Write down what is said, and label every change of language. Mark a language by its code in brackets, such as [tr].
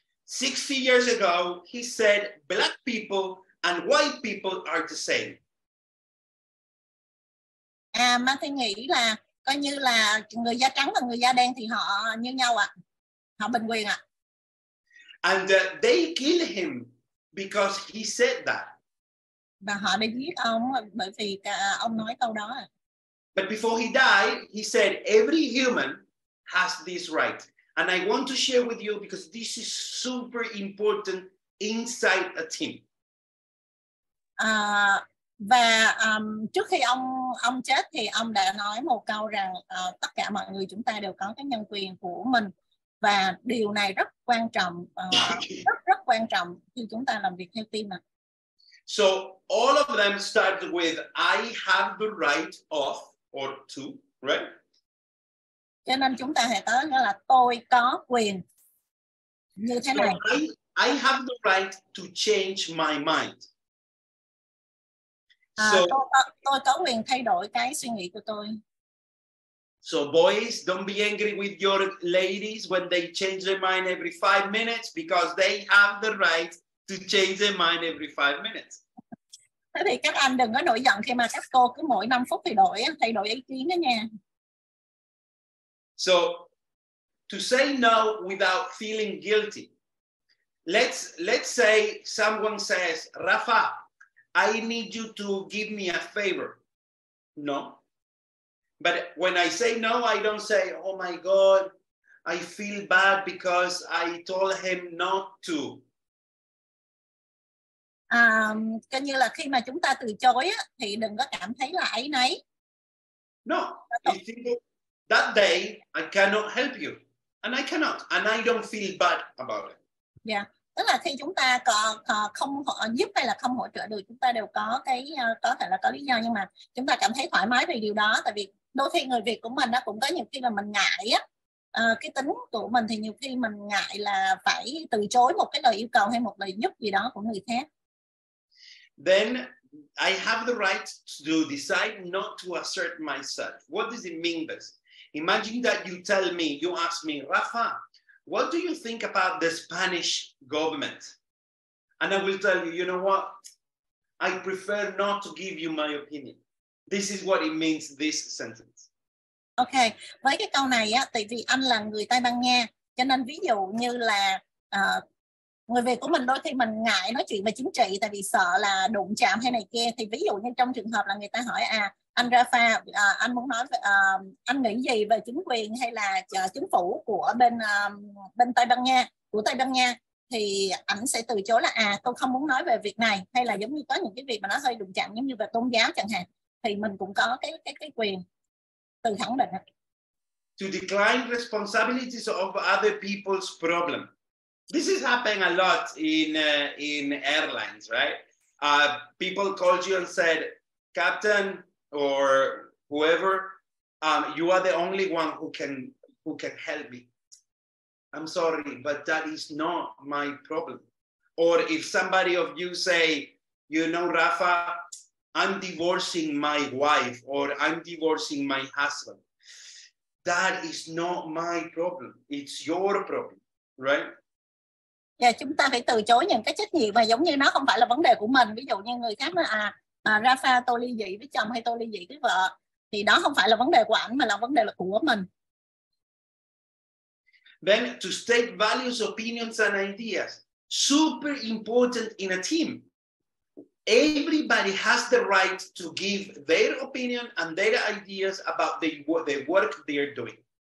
[en] 60 years ago, he said black people and white people are the same. [vi] Matthew nghĩ là coi như là người da trắng và người da đen thì họ như nhau ạ. Họ bình quyền ạ. [en] And they killed him because he said that. [vi] Và họ đã giết ông bởi vì ông nói câu đó. [en] But before he died, he said every human has this right. And I want to share with you because this is super important inside a team. [vi] Và trước khi ông chết thì ông đã nói một câu rằng tất cả mọi người chúng ta đều có cái nhân quyền của mình, và điều này rất quan trọng, rất quan trọng khi chúng ta làm việc theo team ạ. [en] So all of them start with I have the right of or to, right? [vi] Cho nên chúng ta hãy tới là tôi có quyền như thế này. [en] I have the right to change my mind. [vi] Tôi có quyền thay đổi cái suy nghĩ của tôi. [en] So boys, don't be angry with your ladies when they change their mind every 5 minutes because they have the right to change their mind every 5 minutes. [vi] Thế thì các anh đừng có nổi giận khi mà các cô cứ mỗi 5 phút thì thay đổi ý kiến đó nha. [en] So to say no without feeling guilty. Let's say someone says, Rafa, I need you to give me a favor. No. But when I say no, I don't say, oh my God, I feel bad because I told him not to. [vi] Coi như là khi mà chúng ta từ chối á, thì đừng có cảm thấy là áy náy. [en] No, that day I cannot help you, and I cannot, and I don't feel bad about it. [vi] Yeah, tức là khi chúng ta không giúp hay là không hỗ trợ được, chúng ta đều có có thể là có lý do, nhưng mà chúng ta cảm thấy thoải mái về điều đó, tại vì đôi khi người Việt của mình nó cũng có nhiều khi là mình ngại á, cái tính của mình thì nhiều khi mình ngại là phải từ chối một cái lời yêu cầu hay một lời giúp gì đó của người khác. [en] Then I have the right to decide not to assert myself. What does it mean this? Imagine that you tell me, you ask me, Rafa, what do you think about the Spanish government? And I will tell you, you know what? I prefer not to give you my opinion. This is what it means, this sentence. [vi] Ok, với cái câu này á, tại vì anh là người Tây Ban Nha, cho nên ví dụ như là người Việt của mình đôi khi mình ngại nói chuyện về chính trị tại vì sợ là đụng chạm hay này kia, thì ví dụ như trong trường hợp là người ta hỏi anh Rafa, anh muốn nói anh nghĩ gì về chính quyền hay là chính phủ của bên Tây Ban Nha, thì ảnh sẽ từ chối là tôi không muốn nói về việc này, hay là giống như có những cái việc mà nó hơi đụng chạm giống như về tôn giáo chẳng hạn, thì mình cũng có cái quyền từ khẳng định. [en] To decline responsibilities of other people's problem. This is happening a lot in airlines, right? People called you and said, Captain or whoever, you are the only one who can help me. I'm sorry, but that is not my problem. Or if somebody of you say, you know, Rafa, I'm divorcing my wife or I'm divorcing my husband. That is not my problem. It's your problem, right? [vi] Yeah, chúng ta phải từ chối những cái trách nhiệm mà giống như nó không phải là vấn đề của mình. Ví dụ như người khác nói Rafa, tôi ly dị với chồng hay tôi ly dị với vợ, thì đó không phải là vấn đề của ảnh mà là vấn đề là của mình. [en] Then to state values, opinions and ideas. Super important in a team. Everybody has the right to give their opinion and their ideas about the work they are doing.